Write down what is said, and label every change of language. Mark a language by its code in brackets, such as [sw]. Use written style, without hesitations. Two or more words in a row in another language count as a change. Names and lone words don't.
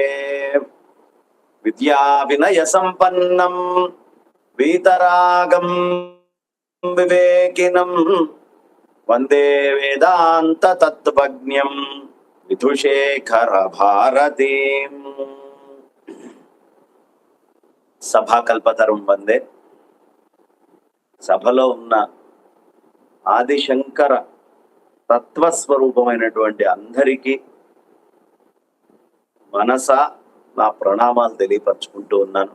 [sa] विद्या विनय संपन्नं वीतरागं विवेकिनं वंदे वेदांत तत्त्वज्ञं विधुशेखर भारतीं। సభాకల్పతరం వందే. [te] సభలో ఉన్న ఆదిశంకర తత్వస్వరూపమైనటువంటి అందరికీ మనస నా ప్రణామాలు తెలియపరచుకుంటూ ఉన్నాను.